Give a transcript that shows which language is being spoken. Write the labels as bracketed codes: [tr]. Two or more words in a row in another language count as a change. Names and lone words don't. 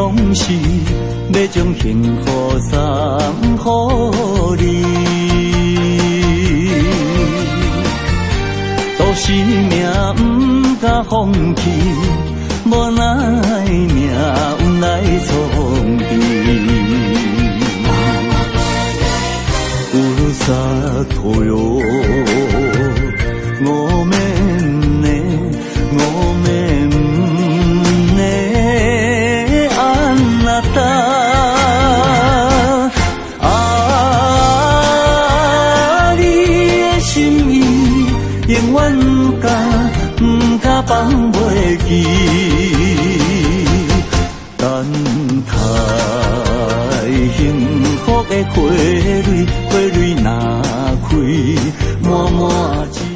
[nan] 是要将幸福送予你。都是命不敢放弃，无奈命运来创治。 [ja] ふるさとよごめんねごめんねあなた [nan] 啊你的心意永远不敢放袂记，等待幸福的花蕊，花蕊若开，满满